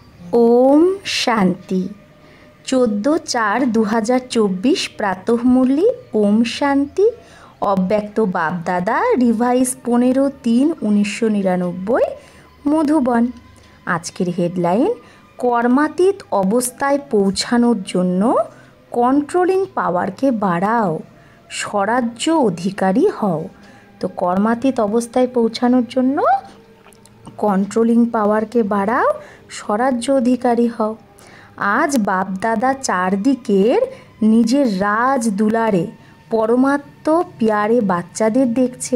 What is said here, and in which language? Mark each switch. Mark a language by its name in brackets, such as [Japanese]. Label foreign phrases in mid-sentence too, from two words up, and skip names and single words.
[Hindi] ओम शांति 14/4/2024 प्रातःमुरली ओम शांति अव्यक्त बापदादा रिवाइज 15/3/1999 मधुबन। [Bangla] আজকের হেডলাইন কর্মাতীত অবস্থায় पौঁছানোর জন্য [English] controlling power [Bangla] বাড়াও, স্বরাজ্য অধিকারী হও। তো কর্মাতীত অবস্থায় পৌঁছানোর জন্য [English] controlling power [Bangla] বাড়াও, স্বরাজ্য অধিকারী হও। আজ বাপদাদা চারদিকের নিজের [Hindi] राज दुलारे परमात्म प्यारे [Bangla] বাচ্চাদের দেখছে।